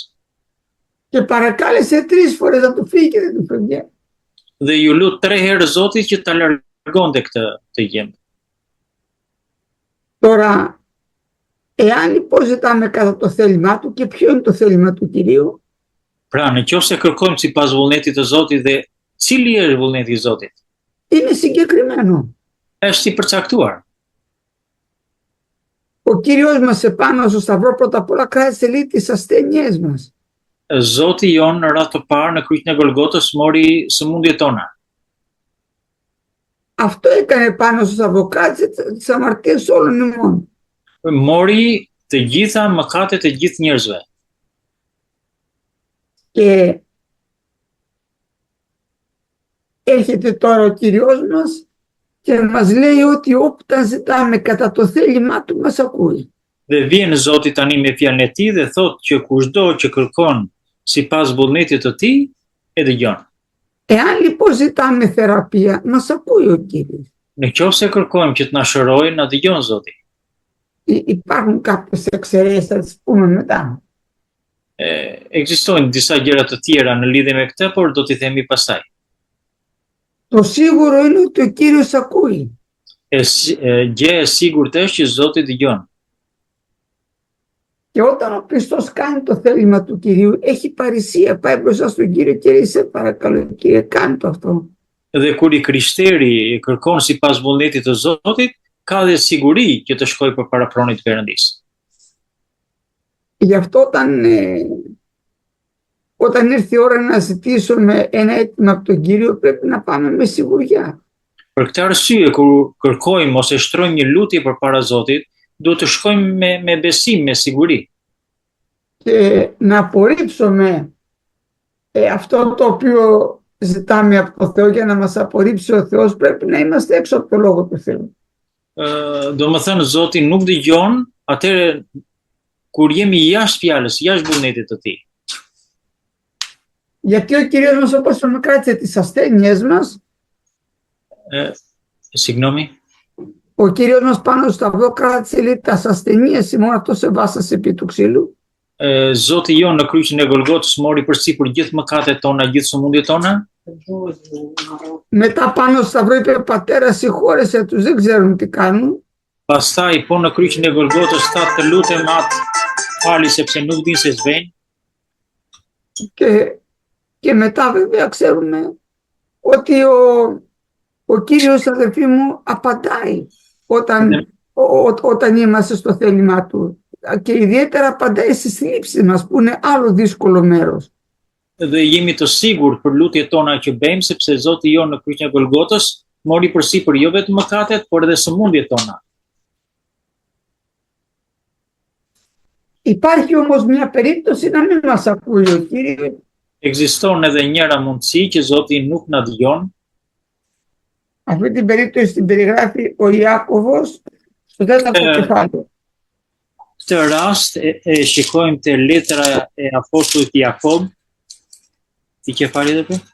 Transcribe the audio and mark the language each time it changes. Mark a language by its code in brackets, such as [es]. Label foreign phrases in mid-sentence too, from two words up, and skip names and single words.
[el] Και παρακάλεσε 3 φορές να του φύγει και δεν του φεύγε. [sq] Dhe ju lut 3 herë Zotit që ta largonte këtë gjem. [el] Τώρα, εάν λοιπόν ζητάμε κατά το θέλημά του, και ποιο είναι το θέλημα του Κυρίου? [sq] Pra, nëse kërkojmë sipas vullnetit të Zotit dhe cili është vullneti i Zotit? [el] Είναι συγκεκριμένο. [sq] Është i përcaktuar. [el] Ο Κύριος μας επάνω στο σταυρό πρώτα απ' όλα κράτησε λίγο τις ασθένειές μας. [sq] Zoti jon në radhë të parë në kryqin e Golgotës mori sëmundjet tona. [el] Αυτό έκανε πάνω στο σταυρό, κράτησε τις αμαρτίες όλων ημών. [sq] Mori të gjitha mëkatet e gjithë njerëzve. [el] Και έρχεται τώρα ο Κύριος μας και μας λέει ότι όταν ζητάμε κατά το θέλημά του μας ακούει. [sq] Dhe vjen Zoti tani me fjalën e tij dhe thotë që kushdo që kërkon sipas vullnetit të tij e dëgjon. [el] Εάν λοιπόν ζητάμε θεραπεία, μας ακούει ο Κύριος. [sq] Nëse kërkojmë që të na shërojë, na dëgjon Zoti. [el] Υπάρχουν κάποιες εξαιρέσεις, θα τις πούμε μετά. [sq] Ekzistojnë disa gjëra të tjera në lidhje me këtë, por do t'i themi pastaj. [el] Το σίγουρο είναι ότι ο Κύριος ακούει. [sq] Gjë e sigurt është që Zoti dëgjon. [el] Και όταν ο πιστός κάνει το θέλημα του Κυρίου, έχει παρησία, πάει μπροστά στον Κύριο και λέει, σε παρακαλώ Κύριε, κάνε το αυτό. [sq] Dhe kur i krishteri kërkon sipas vullnetit të Zotit, ka dhe siguri që të shkojë përpara pronit të Perëndisë. [el] Γι' αυτό όταν ήρθε η ώρα να ζητήσουμε ένα αίτημα από τον Κύριο, πρέπει να πάμε με σιγουριά. [sq] Për këtë arsye, kur kërkojmë ose shtrojmë një lutje përpara Zotit, duhet të shkojmë me besim, me siguri. [el] Και να απορρίψουμε αυτό το οποίο ζητάμε από το Θεό. Για να μας απορρίψει ο Θεός πρέπει να είμαστε έξω από το Λόγο του Θεού. [sq] Do më thënë Zoti nuk dëgjon, atëherë kur jemi jashtë fjalës, jashtë vullnetit të tij. [el] Γιατί ο Κύριος μας, όπως είπαμε, κράτησε τις ασθένειες μας. Συγγνώμη. Ο Κύριος μας πάνω στο σταυρό κράτησε λίγο τις ασθενείες, μόνο αυτό σε βάσασε επί του ξύλου. [sq] Zoti jon në kryqin e Golgotës mori përsipër gjithë mëkatet tona, gjithë sëmundjet tona. [el] Μετά πάνω στο σταυρό είπε, Πατέρα, συγχώρεσέ τους, δεν ξέρουν τι κάνουν. [sq] Pastaj po në kryqin e Golgotës tha, të lutem atë fali sepse nuk din se s'vejnë. [el] Και μετά βέβαια ξέρουμε ότι ο Κύριος, αδελφοί μου, απαντάει όταν είμαστε στο θέλημά του. Και ιδιαίτερα απαντάει στις θλίψεις μας, που είναι άλλο δύσκολο μέρος. [sq] Dhe jemi të sigurt për lutjet tona që bëjmë, sepse Zoti jon në kryqin e Golgotës mori përsipër jo vetëm mëkatet, por edhe sëmundjet tona. [el] Υπάρχει όμως μια περίπτωση να μην μας ακούει ο Κύριος. [sq] Ekziston edhe njëra mundësi që Zoti nuk na dëgjon. [el] Αυτή την περίπτωση την περιγράφει ο Ιάκωβος στο 4ο κεφάλαιο. [sq] Këtë rast e shikojmë te letra e apostullit Jakob, ti kefali dhe për?